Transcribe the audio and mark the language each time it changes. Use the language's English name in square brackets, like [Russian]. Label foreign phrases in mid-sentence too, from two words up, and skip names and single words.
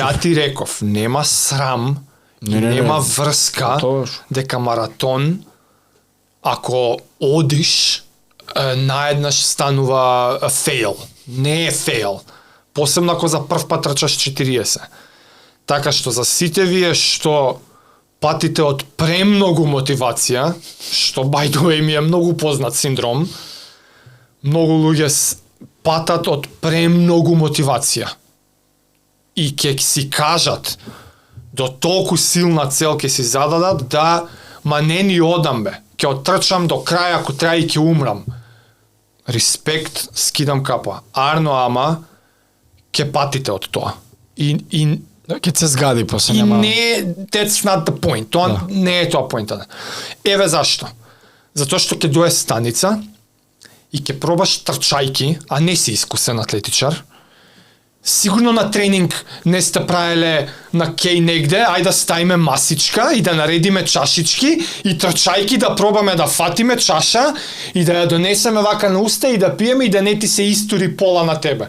[Macedonian] Ја ти реков, нема срам, нема врска, дека маратон, ако одиш, наеднаш станува фейл. Не е фейл. Посебно ако за прв пат трчаш 40. Така што за сите вие што патите од премногу мотивација, што [English] by the way [Macedonian] ми е многу познат синдром, многу луѓе патат од премногу мотивација. И ќе си кажат до толку силна цел ќе си зададат да ма не ни одам бе, ќе оттрчам до крај ако треба и ќе умрам. Респект, скидам капа. Арно ама ќе патите од тоа. И ќе се згади после и нема. не, [English] that's not the point. [Macedonian] Тоа не е тоа поинтот. Еве зашто. Затоа што ќе дое станица и ќе пробаш трчајки, а не си искусен атлетичар. Сигурно на тренинг не сте правеле на кеј негде, ајде да ставиме масичка и да наредиме чашички и трчајки да пробаме да фатиме чаша и да ја донесеме вака на уста и да пиеме и да не ти се истури пола на тебе.